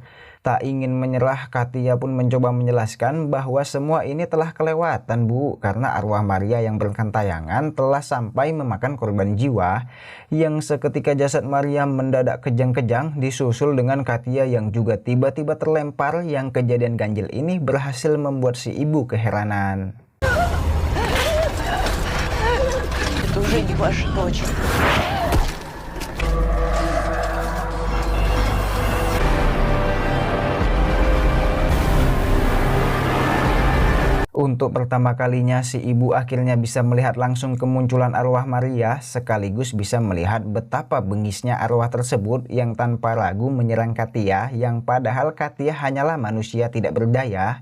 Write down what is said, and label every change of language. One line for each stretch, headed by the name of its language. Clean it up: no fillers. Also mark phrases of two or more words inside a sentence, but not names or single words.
Indonesian: Tak ingin menyerah, Katia pun mencoba menjelaskan bahwa semua ini telah kelewatan, Bu, karena arwah Maria yang bergentayangan telah sampai memakan korban jiwa. Yang seketika jasad Maria mendadak kejang-kejang disusul dengan Katia yang juga tiba-tiba terlempar. Yang kejadian ganjil ini berhasil membuat si ibu keheranan.
Russian: Это уже не ваша дочь.
Indonesian: Untuk pertama kalinya si ibu akhirnya bisa melihat langsung kemunculan arwah Maria, sekaligus bisa melihat betapa bengisnya arwah tersebut yang tanpa ragu menyerang Katia, yang padahal Katia hanyalah manusia tidak berdaya.